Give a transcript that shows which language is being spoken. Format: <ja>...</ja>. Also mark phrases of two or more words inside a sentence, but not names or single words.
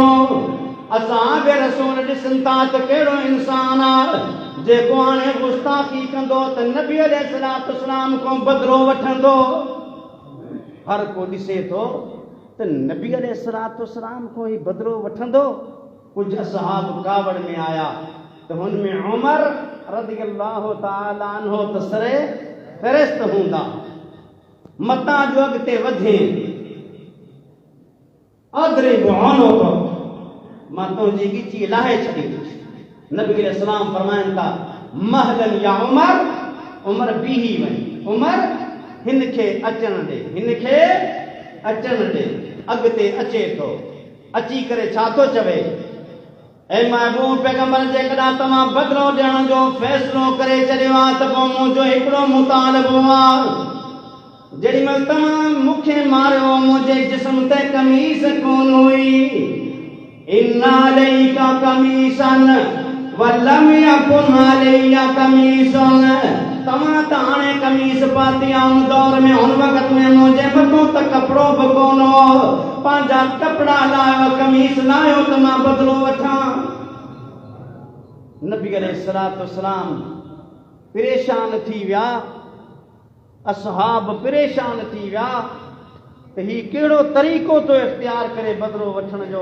<sd>असां रसूल ॾिसनि था त कहिड़ो इंसान आहे जेको हाणे गुस्ताखी कंदो त नबी</sd> <ar>عليه الصلاة والسلام</ar> <sd>खां बदिलो वठंदो। हर को ॾिसे थो त नबी</sd> <ar>عليه الصلاة والسلام</ar> <sd>खां ई बदिलो वठंदो। कुझु असहाब कावड़ में आया त हुन में उमर</sd> <ar>رضي الله تعالى عنه</ar> <sd>त सरे फ़रिश्त हूंदा। मतां जो अॻिते वधे</sd> <ar>أضرب عنق,</ar> <sd>मां तुंहिंजी गिची लाहे छॾींदुसि। नबी अलैहिस्सलाम फरमाइनि था</sd> <ar>مهلا يا عمر,</ar> <sd>उमर बीही वञ। उमर हिन खे अचण ॾे, हिन खे अचण ॾे। अॻिते अचे थो, अची करे छा थो चवे? ऐ महबूब पैगंबर जेकॾहिं तव्हां बदिलो ॾियण जो फ़ैसिलो करे छॾियो आहे त पोइ मुंहिंजो हिकिड़ो मुतालबो आहे। जेॾी महिल तव्हां मूंखे मारियो मुंहिंजे जिस्म ते कमीज़ कोन हुई।</sd> <ar>إن عليك قميصا ولم يكن علي قميصا,</ar> <sd>तव्हां त हाणे कमीस पाती आऊं दौर में हुन वक़्त में मुंहिंजे मथां त कपिड़ो बि कोन हो पंहिंजा कपिड़ा लायो कमीस लायो त मां बदिलो वठां। नबी</sd> <ar>عليه الصلاة والسلام</ar> <sd>परेशान थी विया, असहाब परेशान थी विया त ही कहिड़ो तरीक़ो तो इख्तियार करे बदिलो वठण जो।</sd>